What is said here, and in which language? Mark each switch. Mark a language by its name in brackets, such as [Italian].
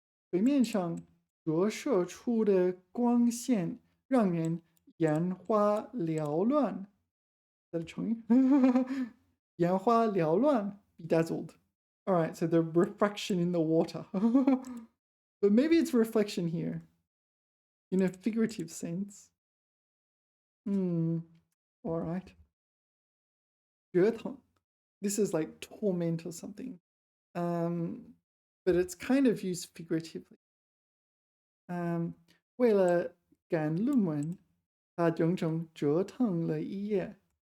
[Chinese] 水面上折射出的光线让人眼花缭乱. [English] Is that a [Chinese] 成语? [English] 眼花缭乱, bedazzled. All right, so the refraction in the water. But maybe it's reflection here in a figurative sense. All right. 折腾. This is like torment or something. But it's kind of used figuratively. [Chinese] 为了赶论文，他整整折腾了一夜。